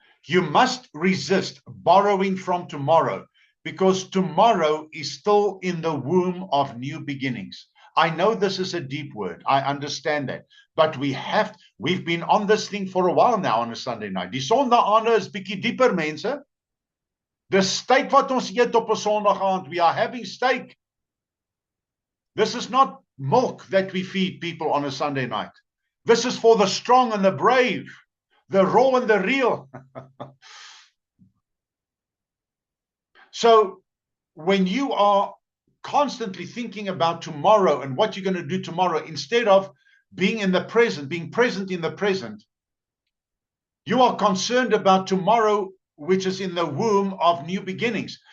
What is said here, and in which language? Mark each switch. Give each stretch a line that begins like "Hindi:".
English: You must resist borrowing from tomorrow, because tomorrow is still in the womb of new beginnings. I know this is a deep word. I understand that. But we've been on this thing for a while now on a Sunday night.
Afrikaans: Die Sondaande is bietjie dieper, mense. Dis steak wat ons eet op 'n Sondag aand.
English: We are having steak. This is not milk that we feed people on a Sunday night. This is for the strong and the brave, the raw and the real. So when you are constantly thinking about tomorrow and what you're going to do tomorrow, instead of being in the present, being present in the present, you are concerned about tomorrow, which is in the womb of new beginnings.